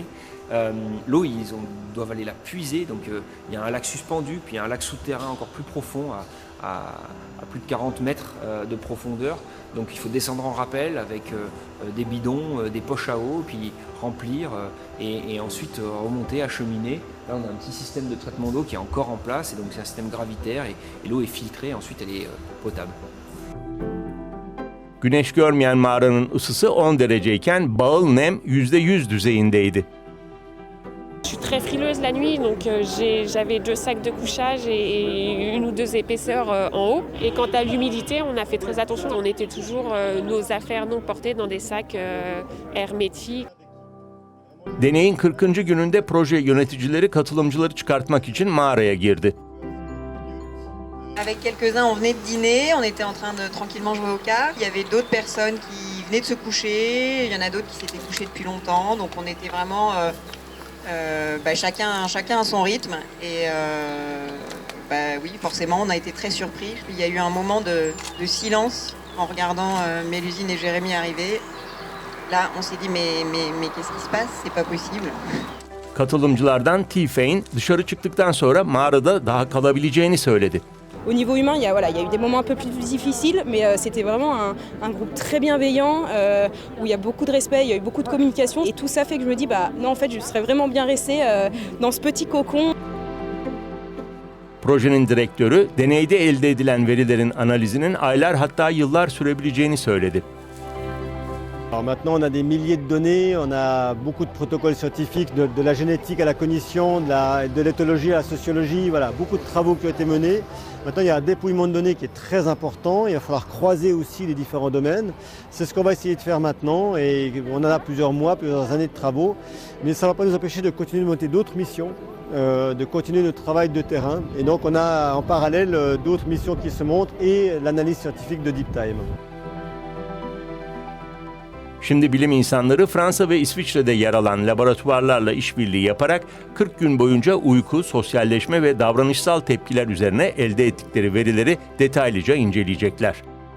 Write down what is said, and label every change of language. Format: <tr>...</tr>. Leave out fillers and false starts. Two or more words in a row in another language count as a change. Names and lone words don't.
<fr>L'eau, doivent aller la puiser, donc il y a un lac suspendu, puis il y a un lac souterrain encore plus profond à plus de 40 mètres de profondeur. Donc il faut descendre en rappel avec des bidons, des poches à eau, puis remplir et ensuite remonter, acheminer. Là on a un petit système de traitement d'eau qui est encore en place, et donc c'est un système gravitaire et l'eau est filtrée, ensuite elle est potable.</fr> <tr>Güneş görmeyen mağaranın ısısı 10 dereceyken bağıl nem %100 düzeyindeydi.</tr> <fr>Je suis très frileuse la nuit, donc j'avais 2 sacs de couchage et 1 ou 2 épaisseurs en haut. Et quant à l'humidité, on a fait très attention. On était toujours nos affaires non portées dans des sacs hermétiques.</fr> <tr>Deneyin 40. gününde proje yöneticileri katılımcıları çıkartmak için mağaraya girdi.</tr> <fr>Avec quelques-uns, on venait de dîner, on était en train de tranquillement jouer aux cartes. Il y avait d'autres personnes qui venaient de se coucher, il y en a d'autres qui s'étaient couchés depuis longtemps, donc on était vraiment chacun à son rythme. Et oui, forcément, on a été très surpris. Il y a eu un moment de silence en regardant Mélusine et Jérémy arriver. Là, on s'est dit mais qu'est-ce qui se passe? C'est pas possible.</fr> <tr>Katılımcılardan T-Fein dışarı çıktıktan sonra mağarada daha kalabileceğini söyledi.</tr> <fr>Au niveau humain, il y a eu des moments un peu plus difficiles, mais c'était vraiment un groupe très bienveillant, où il y a beaucoup de respect, il y a eu beaucoup de communication. Et tout ça fait que je me dis, non, en fait, je serais vraiment bien restée dans ce petit cocon.</fr> <tr>Projenin direktörü, deneyde elde edilen verilerin analizinin aylar hatta yıllar sürebileceğini söyledi.</tr> <fr>Alors maintenant, on a des milliers de données, on a beaucoup de protocoles scientifiques, de la génétique à la cognition, de l'éthologie à la sociologie, voilà, beaucoup de travaux qui ont été menés. Maintenant, il y a un dépouillement de données qui est très important, il va falloir croiser aussi les différents domaines. C'est ce qu'on va essayer de faire maintenant, et on en a plusieurs mois, plusieurs années de travaux, mais ça ne va pas nous empêcher de continuer de monter d'autres missions, de continuer notre travail de terrain. Et donc on a en parallèle d'autres missions qui se montent et l'analyse scientifique de Deep Time.</fr> <tr>Şimdi bilim insanları Fransa ve İsviçre'de yer alan laboratuvarlarla işbirliği yaparak 40 gün boyunca uyku, sosyalleşme ve davranışsal tepkiler üzerine elde ettikleri verileri detaylıca inceleyecekler.</tr>